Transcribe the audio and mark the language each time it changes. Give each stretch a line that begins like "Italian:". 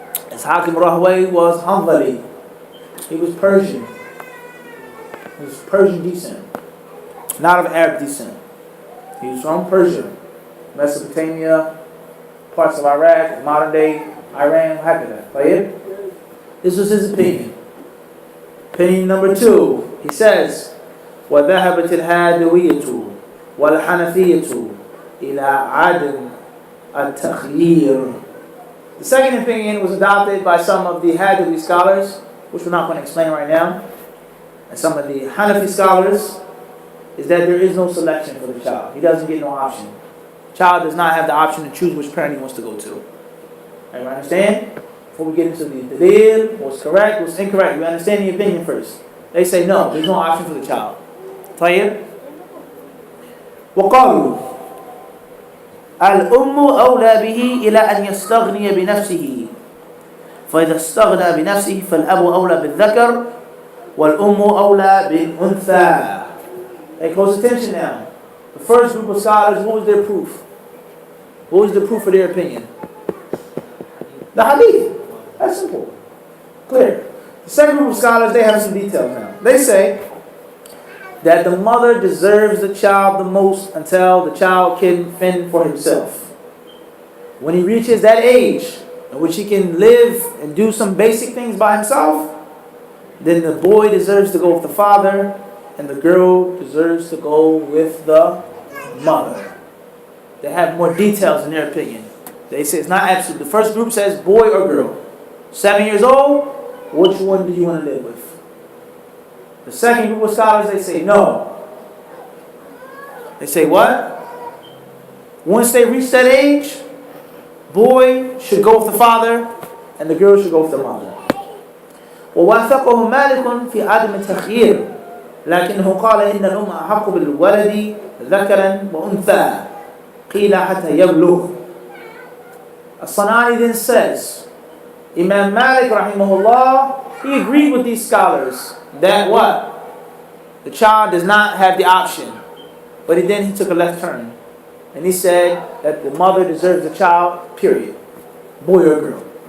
English: Ishaq ibn Rahawayh was Hanbali. He was Persian. He was Persian descent. Not of Arab descent. He was from Persia, Mesopotamia, parts of Iraq, modern day Iran, Hakada. This was his opinion. Opinion number 2. He says,
Arabic: وَذَهَبَتِ الْهَادَوِيَّةُ وَالْحَنَفِيَّةُ إِلَىٰ عَدْمِ التَّخْيِيرِ.
English: The second opinion was adopted by some of the Hadawi scholars, which we're not going to explain right now, and some of the Hanafi scholars, is that there is no selection for the child. He doesn't get no option. The child does not have the option to choose which parent he wants to go to. Everybody understand? Before we get into the dalil, what's correct, what's incorrect, we understand the opinion first. They say no, there's no option for the child.
Arabic: طيب. وقالوا الأم أولى به إلى أن يستغني بنفسه فإذا استغنى بنفسه فالأب أولى بالذكر والأم أولى بالأنثى.
English: Pay close attention now. The first group of scholars, what was their proof? What was the proof for their opinion? The hadith. That's simple. Clear. The second group of scholars, they have some details now. They say that the mother deserves the child the most until the child can fend for himself. When he reaches that age in which he can live and do some basic things by himself, then the boy deserves to go with the father and the girl deserves to go with the mother. They have more details in their opinion. They say it's not absolute. The first group says boy or girl. 7 years old, which one do you want to live with? The second group of scholars, they say no. They say what? Once they reach that age, boy should go with the father and the girl should go with the mother.
Arabic: ووافقه مالك في عدم التخيير لكنه قال إن الأم أحق بالولد ذكرا وأنثى قيل حتى يبلغ.
English: As-Sanani then says, Imam Malik rahimahullah, he agreed with these scholars that what? The child does not have the option. But then he took a left turn. And he said that the mother deserves the child, period. Boy or girl.